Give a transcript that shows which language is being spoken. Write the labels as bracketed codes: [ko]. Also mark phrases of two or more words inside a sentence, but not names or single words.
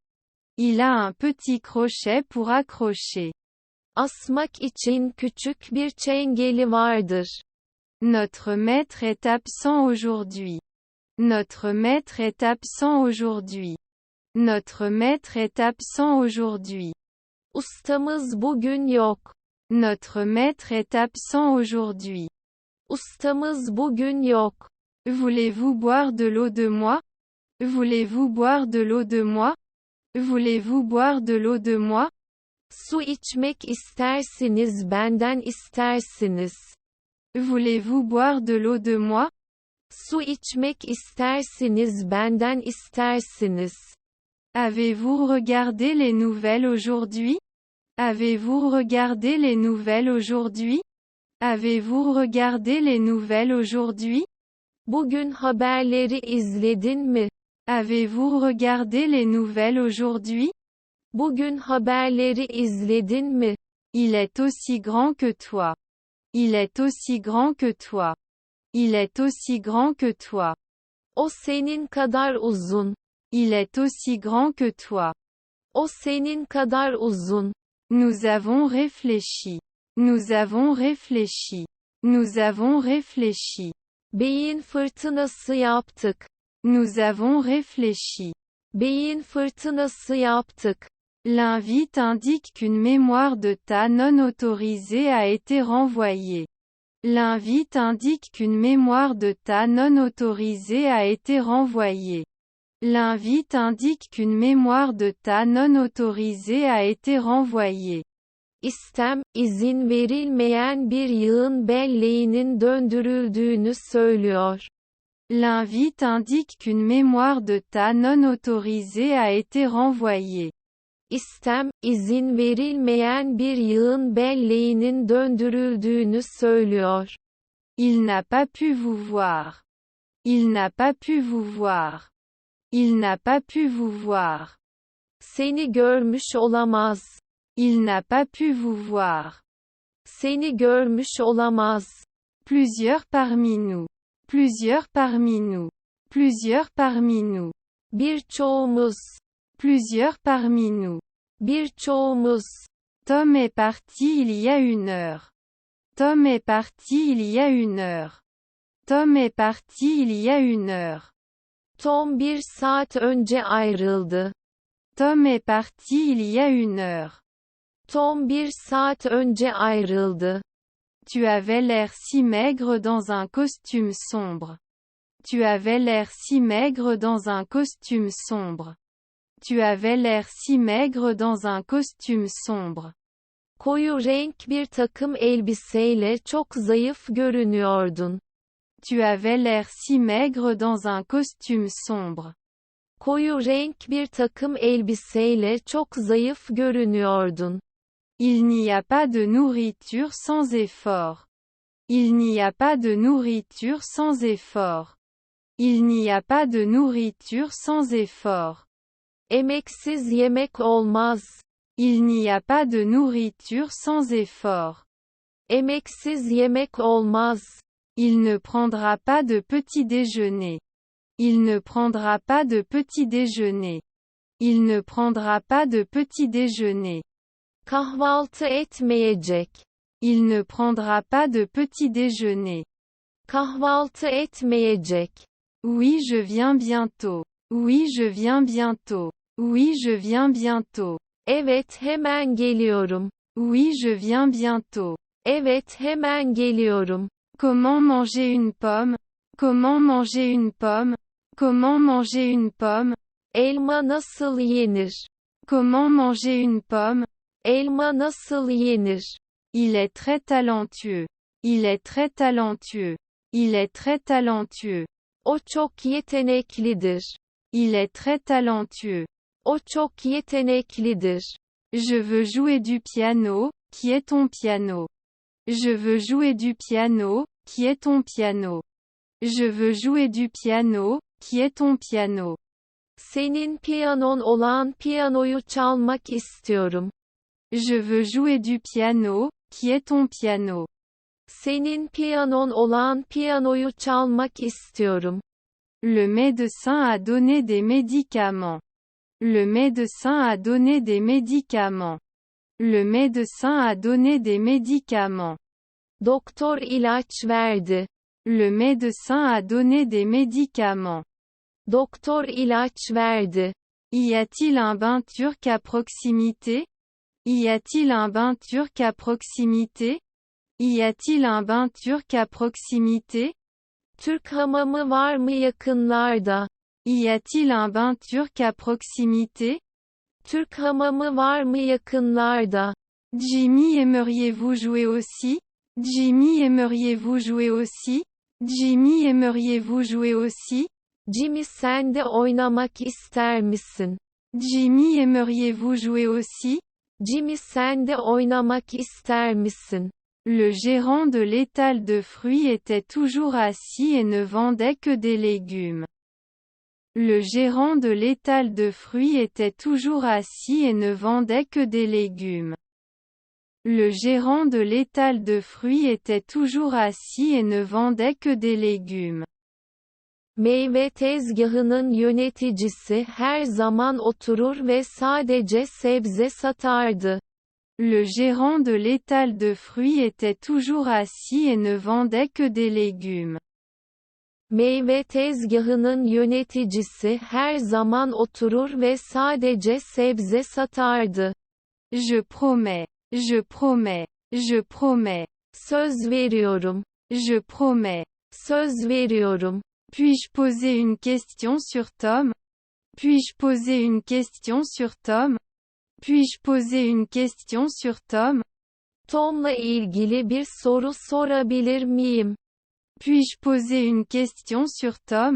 [fr] Il a un petit crochet pour accrocher. [tr] Asmak için küçük bir çengeli vardır. [fr] Notre maître est absent aujourd'hui. Notre maître est absent aujourd'hui. Notre maître est absent aujourd'hui. [tr] Ustamız bugün yok. [fr] Notre maître est absent aujourd'hui. [tr] Ustamız bugün yok. [fr] Voulez-vous boire de l'eau de moi? Voulez-vous boire de l'eau de moi? Voulez-vous boire de l'eau de moi? [tr] Su içmek istersiniz benden istersiniz. [fr] Voulez-vous boire de l'eau de moi? [tr] Su içmek istersiniz, benden istersiniz. [fr] Avez-vous regardé les nouvelles aujourd'hui? Avez-vous regardé les nouvelles aujourd'hui? Avez-vous regardé les nouvelles aujourd'hui? [tr] Bugün haberleri izledin mi? [fr] Avez-vous regardé les nouvelles aujourd'hui? [tr] Bugün haberleri izledin mi? [fr] Il est aussi grand que toi. Il est aussi grand que toi. Il est aussi grand que toi. [tr] O senin kadar uzun. [fr] Il est aussi grand que toi. [tr] O senin kadar uzun. [fr] Nous avons réfléchi. Nous avons réfléchi. Nous avons réfléchi. [tr] Beyin fırtınası yaptık. [fr] Nous avons réfléchi. [tr] Beyin fırtınası yaptık. [fr] L'invite indique qu'une mémoire de tas non autorisée a été renvoyée. L'invite indique qu'une mémoire de tas non autorisée a été renvoyée. L'invite indique qu'une mémoire de tas non autorisée a été renvoyée. [tr] İstem, izin verilmeyen bir yığın belleğinin döndürüldüğünü söylüyor. [fr] L'invite indique qu'une mémoire de tas non autorisée a été renvoyée. [tr] İstem, izin verilmeyen bir yığın belleğinin döndürüldüğünü söylüyor. [fr] Il n'a pas pu vous voir. Il n'a pas pu vous voir. Il n'a pas pu vous voir. [tr] Seni görmüş olamaz. [fr] Il n'a pas pu vous voir. [tr] Seni görmüş olamaz. [fr] Plusieurs parmi nous. Plusieurs parmi nous. Plusieurs parmi nous. [tr] Birçoğumuz. [fr] Plusieurs parmi nous. [tr] Birçoğumuz. [fr] Tom est parti il y a une heure. Tom est parti il y a une heure. Tom est parti il y a une heure. [tr] Tom bir saat önce ayrıldı. [fr] Tom est parti il y a une heure. [tr] Tom bir saat önce ayrıldı. [fr] Tu avais l'air si maigre dans un costume sombre. Tu avais l'air si maigre dans un costume sombre. Tu avais l'air si maigre dans un costume sombre. [tr] Koyu renk bir takım elbiseyle çok zayıf görünüyordun. [fr] Tu avais l'air si maigre dans un costume sombre. [tr] Koyu renk bir takım elbiseyle çok zayıf görünüyordun. [fr] Il n'y a pas de nourriture sans effort. Il n'y a pas de nourriture sans effort. Il n'y a pas de nourriture sans effort. [tr] Emeksiz yemek olmaz. [fr] Il n'y a pas de nourriture sans effort. [tr] Emeksiz yemek olmaz. [fr] Il ne prendra pas de petit déjeuner. Il ne prendra pas de petit déjeuner. Il ne prendra pas de petit déjeuner. [tr] Kahvaltı etmeyecek. [fr] Il ne prendra pas de petit déjeuner. [tr] Kahvaltı etmeyecek. [fr] Oui, je viens bientôt. Oui, je viens bientôt. Oui, je viens bientôt. [tr] Evet, hemen geliyorum. [fr] Oui, je viens bientôt. [tr] Evet, hemen geliyorum. [fr] Comment manger une pomme? Comment manger une pomme? Comment manger une pomme? [tr] Elma nasıl yenir? [fr] Comment manger une pomme? [tr] Elma nasıl yenir? [fr] Il est très talentueux. Il est très talentueux. Il est très talentueux. [tr] O çok yeteneklidir. [fr] Il est très talentueux. [tr] O çok yeteneklidir. [fr] Je veux jouer du piano, qui est ton piano? Je veux jouer du piano, qui est ton piano? Je veux jouer du piano, qui est ton piano? [tr] Senin piyanon olan piyanoyu çalmak istiyorum. [fr] Je veux jouer du piano, qui est ton piano? [tr] Senin piyanon olan piyanoyu çalmak istiyorum. [fr] Le médecin a donné des médicaments. Le médecin a donné des médicaments. Le médecin a donné des médicaments. [tr] Doktor ilaç verdi. [fr] Le médecin a donné des médicaments. [tr] Doktor ilaç verdi. [fr] Y a-t-il un bain turc à proximité? Y a-t-il un bain turc à proximité? Y a-t-il un bain turc à proximité? [tr] Türk hamamı var mı yakınlarda? [fr] Y a-t-il un bain turc à proximité? [tr] Türk hamamı var mı yakınlarda? [fr] Jimmy, aimeriez-vous jouer aussi? Jimmy, aimeriez-vous jouer aussi? Jimmy, aimeriez-vous jouer aussi? [tr] Jimmy, sen de oynamak ister misin? [fr] Jimmy, aimeriez-vous jouer aussi? [tr] Jimmy, sen de oynamak ister misin? [fr] Le gérant de l'étal de fruits était toujours assis et ne vendait que des légumes. Le gérant de l'étal de fruits était toujours assis et ne vendait que des légumes. Le gérant de l'étal de fruits était toujours assis et ne vendait que des légumes. [tr] Meyve tezgahının yöneticisi her zaman oturur ve sadece sebze satardı. [fr] Le gérant de l'étal de fruits était toujours assis et ne vendait que des légumes. [tr] Meyve tezgahının yöneticisi her zaman oturur ve sadece sebze satardı. [fr] Je promets. Je promets. Je promets. [tr] Söz veriyorum. [fr] Je promets. [tr] Söz veriyorum. [fr] Puis-je poser une question sur Tom? Puis-je poser une question sur Tom? Puis-je poser une question sur Tom? [tr] Tom'la ilgili bir soru sorabilir miyim? [fr] Puis-je poser une question sur Tom?